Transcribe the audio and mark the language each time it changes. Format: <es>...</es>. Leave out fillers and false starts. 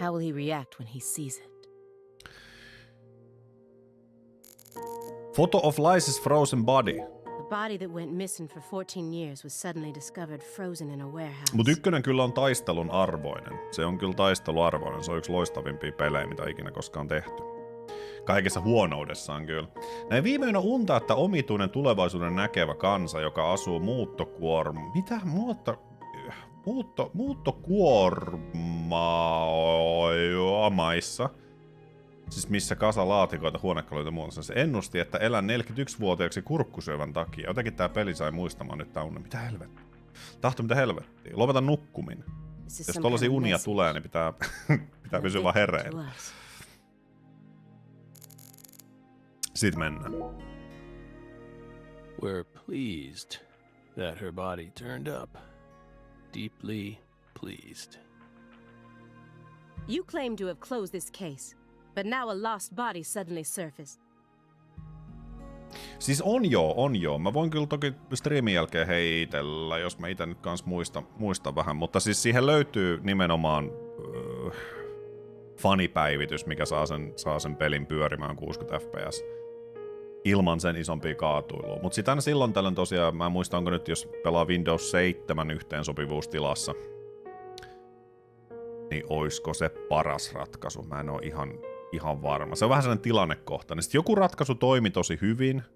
<en>How will he react when he sees it? Photo of Liza's frozen body. The body that went missing for 14 years was suddenly discovered frozen in a warehouse.</en> <fi>Mut ykkönen kyllä on taistelun arvoinen. Se on kyllä taisteluarvoinen. Se on yksi loistavimpia pelejä, mitä ikinä koskaan tehty. Kaikessa huonoudessaan kyllä. Näin viime yönä unta, että omituinen tulevaisuuden näkevä kansa, joka asuu muuttokuormaamaissa, siis missä kasa laatikoita, huonekaluita ja muuta. Se ennusti, että elän 41-vuotiaaksi kurkkusyövän takia. Jotenkin tää peli sai muistamaan nyt tää unne. Mitä helvettiä? Mitä helvettiä? Lopeta nukkuminen. Jos tollasia unia tulee, niin pitää pysyä vaan hereillä. Sitten mennään.</fi> <en>We're pleased that her body turned up. Deeply pleased. You claim to have closed this case, but now a lost body suddenly surfaced.</en> <fi>Siis on joo. Mä voin kyllä toki streamin jälkeen heitellä, jos mä ite nyt kans muistan vähän, mutta siis siihen löytyy nimenomaan fanipäivitys, mikä saa sen pelin pyörimään 60 fps. Ilman sen isompia kaatuilua. Mut sit aina silloin tällöin tosiaan, mä en muista onko nyt jos pelaa Windows 7 yhteensopivuustilassa, niin oisko se paras ratkaisu? Mä en oo ihan varma. Se on vähän sellainen tilannekohtainen. Sitten joku ratkaisu toimi tosi hyvin,</fi>